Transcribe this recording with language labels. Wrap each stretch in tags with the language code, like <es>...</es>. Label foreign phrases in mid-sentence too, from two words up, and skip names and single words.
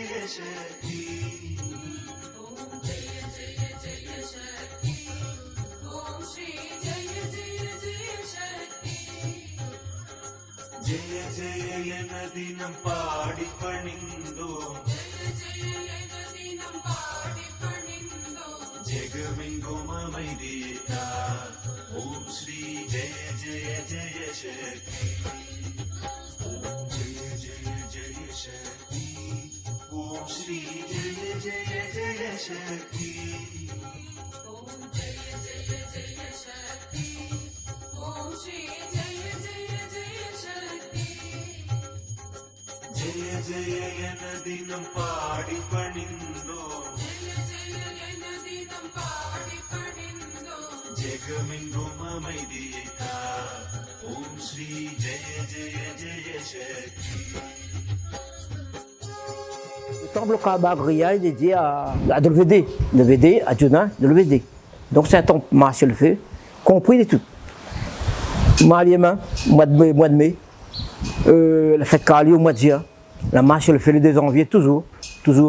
<ta>ஜெய ஜெய என தினம் பாடிப்பணிந்தோ ஜெகமெங்கும் அமைதியேத்தார் ஓம் ஸ்ரீ ஜெய ஜெய ஜெய சக்தி ஓம் ஜெய ஜெய ஜெய சக்தி ஓம் ஸ்ரீ ஜெய ஜெய ஜெய சக்தி ஓம் ஜெய ஜெய ஜெய சக்தி ஓம் ஸ்ரீ ஜெய ஜெய ஜெய சக்தி ஜெய ஜெய என தினம் பாடி பணிந்தோ ஜெகமெங்கும் அமைதியேத்தார் ஓம் ஸ்ரீ ஜெய ஜெய ஜெய சக்தி.</ta> <fr>Le temple Kabagria est dédié à Dolvedé, à Djuna, Dolvedé. Donc c'est un temple marché le feu, compris de tout. Mariema, mois de mai, la fête Kali au mois de juin, la marche le feu le 2 janvier, toujours.</fr>